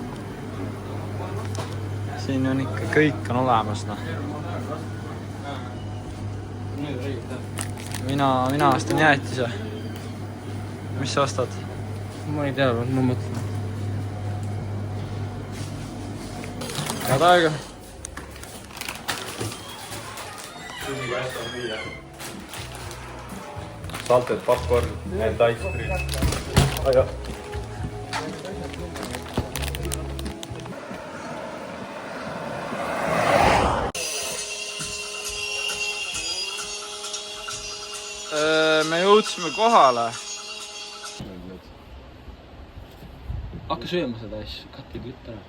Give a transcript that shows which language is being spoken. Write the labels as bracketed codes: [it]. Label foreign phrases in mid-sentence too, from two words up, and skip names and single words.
[et] Siin on ikka kõik on olemas. No. Mina ostan jäätise. Mis sa ostad? Ma ei tea, ma mõtlen. Head aega. [en] Salted popcorn and ice cream. [et] Aja. Me jõudsime kohale. Hakka sööma seda asja, katti kütt ära.